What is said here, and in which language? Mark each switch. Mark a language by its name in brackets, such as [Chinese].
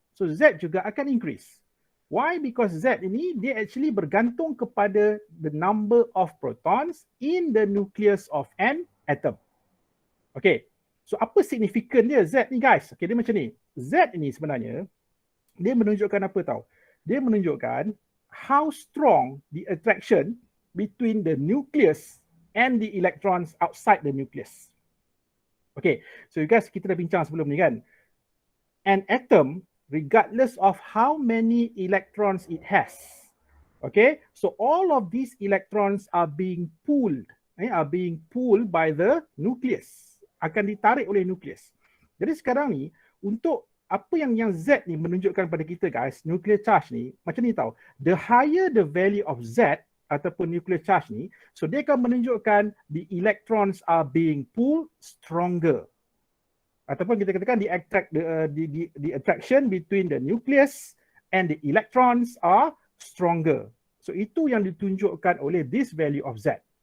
[English] So Z [Malay] juga akan [English] increase. Why? Because Z ini dia actually [Malay] bergantung kepada [English] the number of protons in the nucleus of an atom. [Malay] Okay, so apa signifikan dia Z ni guys? Okay, dia macam ni. Z ini sebenarnya, dia menunjukkan apa tahu? Dia menunjukkan [English] how strong the attraction between the nucleus and the electrons outside the nucleus. Okay, so you guys, [Malay] kita dah bincang sebelum ni kan. [English] An atom, regardless of how many electrons it has, okay, so all of these electrons are being pulled by the nucleus, [Malay] akan ditarik oleh [English] nucleus. [Malay] Jadi sekarang ni, untuk apa yang Z ni menunjukkan pada kita guys, nuclear charge ni, macam ni tau, [English] the higher the value of Z, [Malay] ataupun nuclear charge ni, so dia akan menunjukkan [English] the electrons are being pulled stronger. [Malay] Ataupun kita katakan [English] the attraction between the nucleus and the electrons are stronger. [Malay] So itu yang ditunjukkan oleh [English] this value of Z.